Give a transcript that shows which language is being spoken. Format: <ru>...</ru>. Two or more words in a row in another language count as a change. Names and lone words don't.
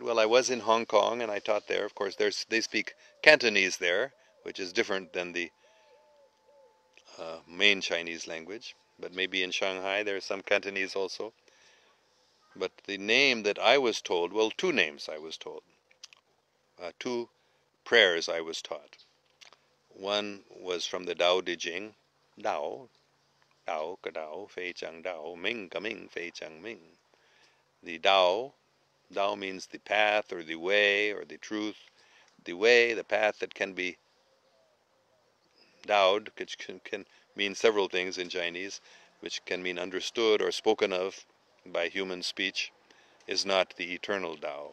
<en>Well, I was in Hong Kong and I taught there. Of course, they speak Cantonese there, which is different than the main Chinese language. But maybe in Shanghai there's some Cantonese also. But the name that I was told, well, two names I was told. Two prayers I was taught. One was from the Tao Te Ching,</en> <zh>道，道可道，非常道，名可名，非常名.</zh> <en>The Dao, Dao means the path or the way or the truth. The way, the path that can be Daoed, which can mean several things in Chinese, which can mean understood or spoken of by human speech, is not the eternal Tao.</en>